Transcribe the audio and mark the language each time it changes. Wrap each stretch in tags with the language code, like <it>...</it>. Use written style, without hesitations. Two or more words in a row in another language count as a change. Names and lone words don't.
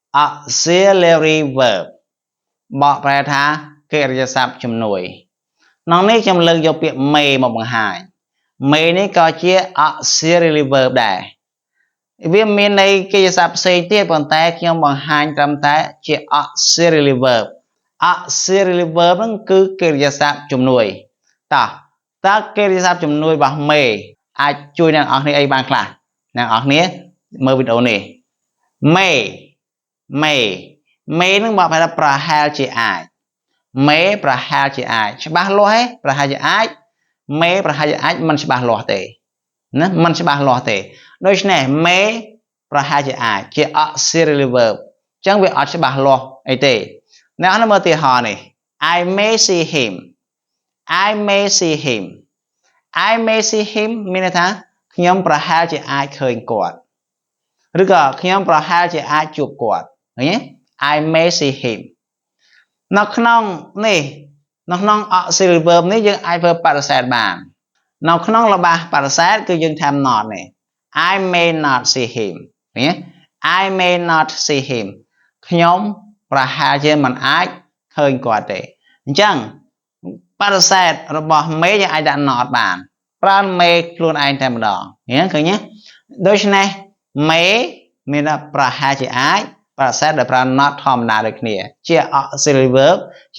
<en>auxiliary verb</en> <km>បកប្រែថាកិរិយាសព្ទជំនួយក្នុងនេះខ្ញុំលើកយកពាក្យ may មកបង្ហាញ may នេះក៏ជា</km> <en>auxiliary verb</en> <km>ដែរវាមានន័យកិរិយាសព្ទផ្សេងទៀតប៉ុន្តែខ្ញុំបង្ហាញត្រឹមតែជា</km> <en>auxiliary verb auxiliary verb</en> <km>ហ្នឹងគឺកិរិយាសព្ទជំនួយតើកិរិយាសព្ទជំនួយរបស់ may អាចជួយអ្នកនរអស់គ្នាអីបានខ្លះអ្នកនរអស់គ្នាមើលវីដេអូនេះ may នឹងបកប្រែថាប្រហែលជាអាច may ប្រហែលជាអាចច្បាស់លាស់ទេប្រហែលជាអាច may ប្រហែលជាអាចមិនច្បាស់លាស់ទេណាមិនច្បាស់លាស់ទេដូច្នេះ may ប្រហែលជាអាចជា</km> <en>auxiliary verb</en> <km>អញ្ចឹងវាអត់ច្បាស់លាស់អីទេអ្នកនរមើលឧទាហរណ៍នេះ</km> <en>I may see him</en> <km>មានន័យថាខ្ញុំប្រហែលជាអាចឃើញគាត់ឬក៏ខ្ញុំប្រហែលជាអាចជួបគាត់ឃើញទេ</km> <en>I may see him</en> <km>នៅក្នុងនេះនៅក្នុង</km> <en>auxiliary verb</en> <km>នេះយើងអាចធ្វើបដិសេធបាននៅក្នុងល្បះបដិសេធគឺយើងថា not នេះ</km> <en>I may not see him</en> <km>ឃើញទេ</km> <en>I may not see him</en> <km>ខ្ញុំប្រហែលជាមិនអាចឃើញគាត់ទេអញ្ចឹងបដិសេធរបស់ may យើងអាចដាក់ not បានប្រើ may ខ្លួន ឯងតែម្ដងឃើញទេដូច្នេះ may មានថាប្រហែលជាអាចបដិសេធដោយប្រើ not ធម្មតាដូចគ្នាជា</km> <en>auxiliary verb</en> <km>ជា</km>